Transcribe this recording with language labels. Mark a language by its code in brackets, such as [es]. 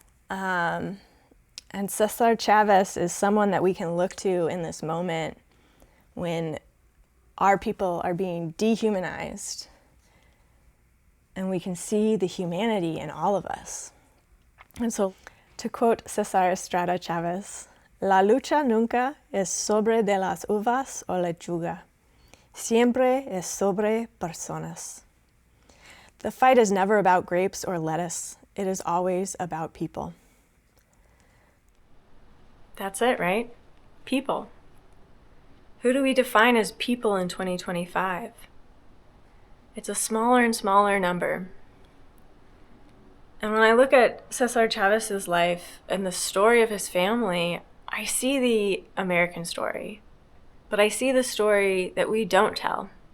[en] And Cesar Chavez is someone that we can look to in this moment when our people are being dehumanized, and we can see the humanity in all of us. And so, to quote Cesar Chavez, [es] "La lucha nunca es sobre de las uvas o lechuga. Siempre es sobre personas." [en] The fight is never about grapes or lettuce. It is always about people. That's it, right? People. Who do we define as people in 2025? It's a smaller and smaller number. And when I look at Cesar Chavez's life and the story of his family, I see the American story, but I see the story that we don't tell.